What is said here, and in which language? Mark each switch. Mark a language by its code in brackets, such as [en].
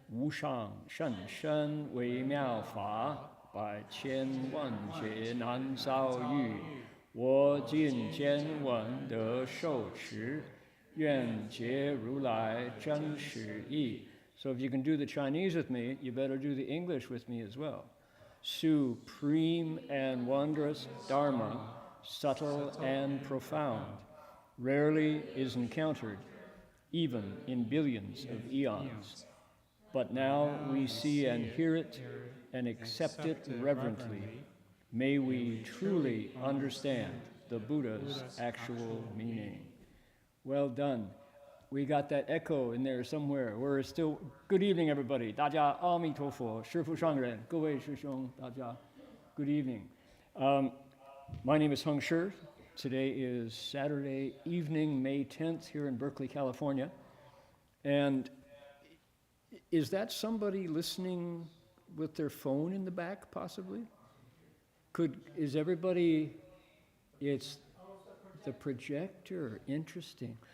[zh] 无上甚深微妙法，百千万劫难遭遇。我今见闻得受持，愿解如来真实义。 [en] So if you can do the Chinese with me, you better do the English with me as well. Supreme and wondrous Dharma, subtle and profound, rarely is encountered, even in billions of eons. But now we see and hear it and accept it reverently. May we truly understand the Buddha's actual meaning. Well done. We got that echo in there somewhere. We're still, good evening, everybody. [zh] 大家阿弥陀佛，师父上人，各位师兄，大家 good evening. [en] My name is Heng Shi. Today is Saturday evening, May 10th, here in Berkeley, California. And is that somebody listening with their phone in the back, possibly? Is everybody, it's the projector, interesting.